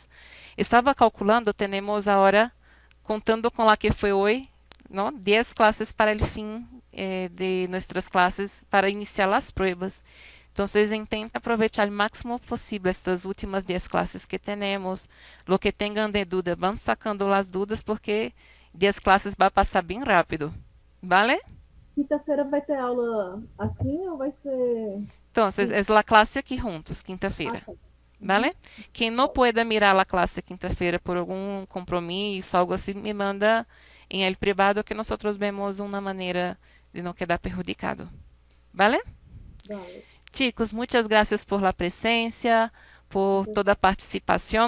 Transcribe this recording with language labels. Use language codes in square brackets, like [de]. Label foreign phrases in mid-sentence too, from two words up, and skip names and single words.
[es] Estaba calculando, tenemos ahora, contando con la que fue hoy, ¿no? 10 clases para el fin de nuestras clases, para iniciar las pruebas. Entonces, intenta aprovechar al máximo posible estas últimas 10 clases que tenemos. Lo que tengan de duda, van sacando las dudas, porque 10 clases va a pasar bem rápido. ¿Vale? [pt] Quinta-feira vai ter aula assim ou vai ser... [es] Entonces, es la clase aquí juntos, [pt] quinta-feira. Ah, tá. [es] ¿Vale? Quien no pueda mirar la clase quinta-feira por algún compromiso, algo así, me manda en el privado que nosotros vemos una manera de no quedar perjudicado. ¿Vale? Vale. Chicos, muchas gracias por la presencia, por toda participación.